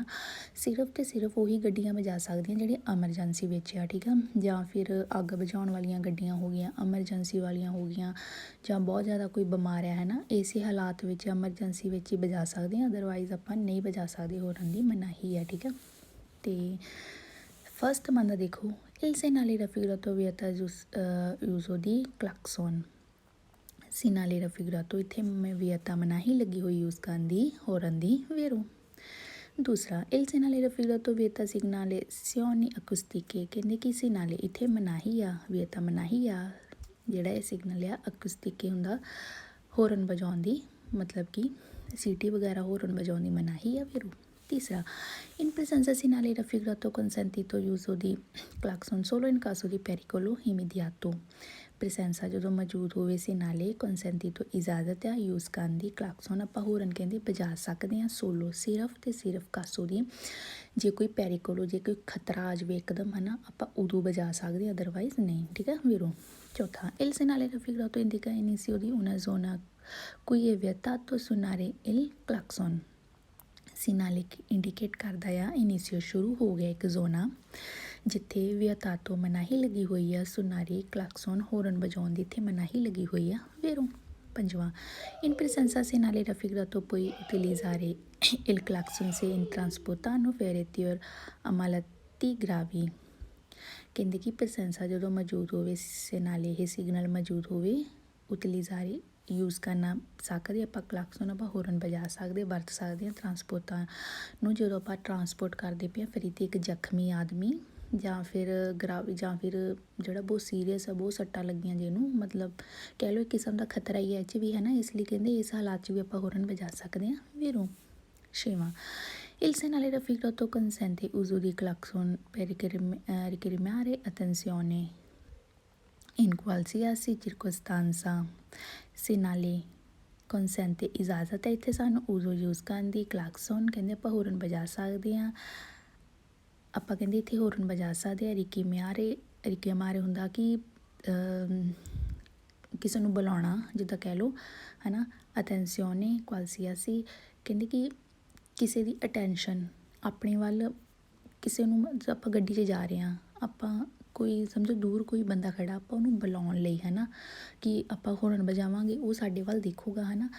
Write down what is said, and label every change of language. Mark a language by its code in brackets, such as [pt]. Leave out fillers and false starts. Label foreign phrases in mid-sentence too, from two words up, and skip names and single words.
[pa] ਸਿਰਫ ਅਤੇ ਸਿਰਫ ਉਹੀ ਗੱਡੀਆਂ ਵਜਾ ਸਕਦੀਆਂ ਜਿਹੜੀਆਂ ਐਮਰਜੈਂਸੀ ਵਿੱਚ ਆ, ਠੀਕ ਆ। ਜਾਂ ਫਿਰ ਅੱਗ ਬੁਝਾਉਣ ਵਾਲੀਆਂ ਗੱਡੀਆਂ ਹੋ ਗਈਆਂ, ਐਮਰਜੈਂਸੀ ਵਾਲੀਆਂ ਹੋ ਗਈਆਂ, ਜਾਂ ਬਹੁਤ ਜ਼ਿਆਦਾ ਕੋਈ ਬਿਮਾਰ ਹੈ ਨਾ, ਇਸੇ ਹਾਲਾਤ ਵਿੱਚ ਐਮਰਜੈਂਸੀ ਵਿੱਚ ਹੀ ਵਜਾ ਸਕਦੇ ਹਾਂ। ਅਦਰਵਾਈਜ਼ ਆਪਾਂ ਨਹੀਂ ਵਜਾ ਸਕਦੇ, ਹੋਰਨ ਦੀ ਮਨਾਹੀ ਹੈ, ਠੀਕ ਆ। ਅਤੇ ਫਸਟ ਮੰਨਦਾ ਦੇਖੋ [it] il segnale raffigurato vieta uso di clacson। segnale raffigurato [pa] ਇੱਥੇ ਮੈਂ vieta ਮਨਾਹੀ ਲੱਗੀ ਹੋਈ ਯੂਜ਼ ਕਰਨ ਦੀ ਹੋਰਨ ਦੀ ਵੇਰੋ। [it] ਦੂਸਰਾ il segnale raffigurato vieta segnalazioni acustiche। [pa] ਕਹਿੰਦੇ ਕਿ segnale ਇੱਥੇ ਮਨਾਹੀ ਆ, vieta ਮਨਾਹੀ ਆ। ਜਿਹੜਾ ਇਹ ਸਿਗਨਲ ਆ ਅਕੂਸਟਿਕ ਹੁੰਦਾ ਹੋਰਨ ਵਜਾਉਣ ਦੀ, ਮਤਲਬ ਕਿ ਸੀਟੀ ਵਗੈਰਾ ਹੋਰਨ ਵਜਾਉਣ ਦੀ ਮਨਾਹੀ ਆ ਵੇਰੋ। [it] ਤੀਸਰਾ in presenza segnale raffigurato consentito uso di clacson solo in caso di pericolo immediato। [pa] ਪ੍ਰੈਸੈਂਸਾ ਜਦੋਂ ਮੌਜੂਦ ਹੋਵੇ [it] segnale consentito [pa] ਇਜਾਜ਼ਤ ਆ ਯੂਜ਼ ਕਰਨ ਦੀ ਕਲਾਕਸਨ ਆਪਾਂ ਹੋਰਨ ਕਹਿੰਦੇ ਵਜਾ ਸਕਦੇ ਹਾਂ ਸੋਲੋ, ਸਿਰਫ ਅਤੇ ਸਿਰਫ ਕਾਸੋ ਦੀ, ਜੇ ਕੋਈ ਪੈਰੀਕੋਲੋ, ਜੇ ਕੋਈ ਖਤਰਾ ਆ ਜਾਵੇ ਇੱਕਦਮ, ਹੈ ਨਾ, ਆਪਾਂ ਉਦੋਂ ਵਜਾ ਸਕਦੇ ਹਾਂ, ਅਦਰਵਾਈਜ਼ ਨਹੀਂ, ਠੀਕ ਆ ਵੀਰੋ। [it] ਚੌਥਾ il segnale raffigurato indica l'inizio di una zona cui è vietato suonare il clacson। [pa] segnale ਇੰਡੀਕੇਟ ਕਰਦਾ ਆ ਇਨੀਸ਼ੀਓ ਸ਼ੁਰੂ ਹੋ ਗਿਆ ਇੱਕ ਜ਼ੋਨਾ ਜਿੱਥੇ ਵਿਅਤਾਤੋ ਮਨਾਹੀ ਲੱਗੀ ਹੋਈ ਆ [it] suonare clacson [pa] ਹੋਰਨ ਵਜਾਉਣ ਦੀ, ਇੱਥੇ ਮਨਾਹੀ ਲੱਗੀ ਹੋਈ ਆ ਵੇਰੋ। [it] ਪੰਜਵਾਂ in presenza segnale raffigurato puoi utilizzare il clacson se in trasportano feriti or ammalati gravi। [pa] ਕਹਿੰਦੇ ਕਿ ਪ੍ਰੈਸੈਂਸਾ ਜਦੋਂ ਮੌਜੂਦ ਹੋਵੇ segnale ਇਹ ਸਿਗਨਲ ਮੌਜੂਦ ਹੋਵੇ ਉਤਲੀਜ਼ਾਰੇ ਯੂਜ਼ ਕਰਨਾ ਸਕਦੇ ਆਪਾਂ ਕਲਾਕਸਨ, ਆਪਾਂ ਹੋਰਨ ਵਜਾ ਸਕਦੇ, ਵਰਤ ਸਕਦੇ ਹਾਂ ਟਰਾਂਸਪੋਰਟਾਂ ਨੂੰ। ਜਦੋਂ ਆਪਾਂ ਟਰਾਂਸਪੋਰਟ ਕਰਦੇ ਪਏ ਫਿਰ ਤੇ ਇੱਕ ਜ਼ਖਮੀ ਆਦਮੀ ਜਾਂ ਫਿਰ ਜਾਂ ਫਿਰ ਜਿਹੜਾ ਬਹੁਤ ਸੀਰੀਅਸ ਆ, ਬਹੁਤ ਸੱਟਾਂ ਲੱਗੀਆਂ ਜਿਹਨੂੰ, ਮਤਲਬ ਕਹਿ ਲਓ ਇੱਕ ਕਿਸਮ ਦਾ ਖਤਰਾ ਹੀ ਹੈ 'ਚ ਵੀ, ਹੈ ਨਾ। ਇਸ ਲਈ ਕਹਿੰਦੇ ਇਸ ਹਾਲਾਤ 'ਚ ਵੀ ਆਪਾਂ ਹੋਰਨ ਵਜਾ ਸਕਦੇ ਹਾਂ ਵੀਰੋ। [it] ਛੇਵਾਂ il segnale raffigurato consente uso di clacson per richiamare attenzione in qualsiasi circostanza। segnale consente [pa] ਇਜਾਜ਼ਤ ਹੈ ਇੱਥੇ ਸਾਨੂੰ ਉਜ਼ੋ ਯੂਜ਼ ਕਰਨ ਦੀ, ਕਲਾਕਸਨ ਕਹਿੰਦੇ ਆਪਾਂ ਹੋਰਨ ਵਜਾ ਸਕਦੇ ਹਾਂ, ਆਪਾਂ ਕਹਿੰਦੇ ਇੱਥੇ ਹੋਰਨ ਵਜਾ ਸਕਦੇ ਹਾਂ। ਰਿਕਿਮਾਰੇ ਹੁੰਦਾ ਕਿ ਕਿਸੇ ਨੂੰ ਬੁਲਾਉਣਾ, ਜਿੱਦਾਂ ਕਹਿ ਲਓ, ਹੈ ਨਾ। [it] attenzione qualsiasi [pa] ਕਹਿੰਦੇ ਕਿ ਕਿਸੇ ਦੀ ਅਟੈਂਸ਼ਨ ਆਪਣੇ ਵੱਲ, ਕਿਸੇ ਨੂੰ ਆਪਾਂ ਗੱਡੀ 'ਚ ਜਾ ਰਹੇ ਹਾਂ, ਆਪਾਂ ਕੋਈ ਸਮਝੋ ਦੂਰ ਕੋਈ ਬੰਦਾ ਖੜਾ, ਆਪਾਂ ਉਹਨੂੰ ਬੁਲਾਉਣ ਲਈ, ਹੈ ਨਾ, ਕਿ ਆਪਾਂ ਹੋਰਨ ਵਜਾਵਾਂਗੇ ਉਹ ਸਾਡੇ ਵੱਲ ਦੇਖੂਗਾ, ਹੈ ਨਾ।